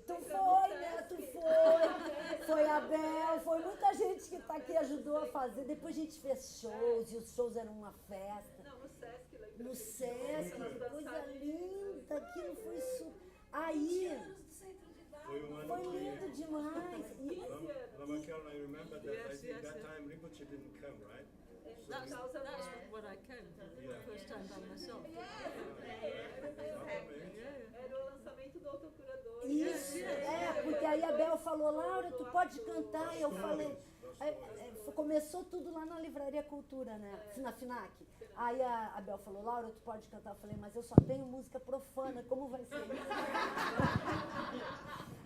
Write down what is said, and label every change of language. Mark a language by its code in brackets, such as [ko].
[pt] Tu foi, né? Tu foi a Bel, foi muita gente que está aqui, ajudou a fazer. Depois a gente fez shows, e os shows eram uma festa. Não, no Sesc. Lá no Sesc, coisa linda, aquilo foi super... Aí... Foi lindo demais. [en] Lama Karen, I remember that. I think that time Rinpoche didn't come, right? That's when I came, the first time by myself. [pt] Era o lançamento do Autocurador. Isso, porque aí a Bel falou, Laura, tu pode cantar, e eu falei... Começou tudo lá na Livraria Cultura, né? Na FINAC. Aí a Bel falou, Laura, tu pode cantar? Eu falei, mas eu só tenho música profana, como vai ser isso?